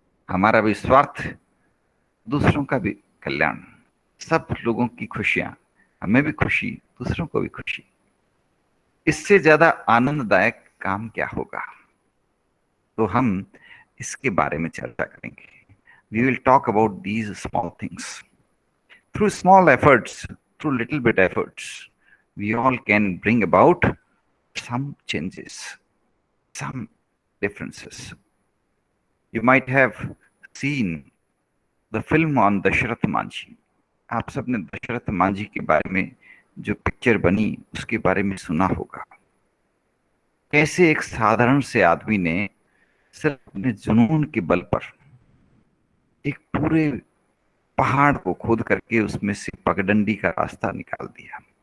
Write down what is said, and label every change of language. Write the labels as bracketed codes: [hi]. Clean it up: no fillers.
[hi] हमारा भी स्वार्थ, दूसरों का भी कल्याण, सब लोगों की खुशियां, हमें भी खुशी, दूसरों को भी खुशी। इससे ज्यादा आनंददायक काम क्या होगा? तो हम इसके बारे में चर्चा करेंगे। [en] We will talk about these small things. Through small efforts, through little bit efforts, we all can bring about some changes, some differences. You might have seen the film on Dashrath Manji. [hi] आप सबने दशरथ मांझी के बारे में जो picture बनी उसके बारे में सुना होगा। कैसे एक साधारण से आदमी ने सिर्फ अपने जुनून के बल पर एक पूरे पहाड़ को खोद करके उसमें से पगडंडी का रास्ता निकाल दिया।